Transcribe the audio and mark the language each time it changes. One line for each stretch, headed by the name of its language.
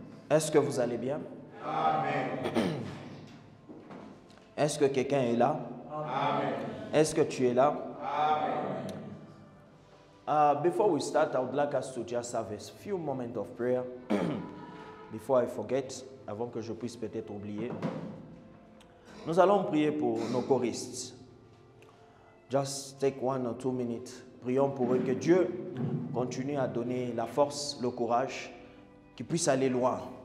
French: Est-ce que vous allez bien? Amen. Est-ce que quelqu'un est là? Amen. Est-ce que tu es là? Amen.
English: Before we start, I would like us to just have a few moments of prayer. Before I forget,
French: avant que je puisse peut-être oublier. Nous allons prier pour nos choristes.
English: Just take 1 or 2 minutes.
French: Prions pour eux que Dieu continue à donner la force, le courage, qu'ils puissent aller loin.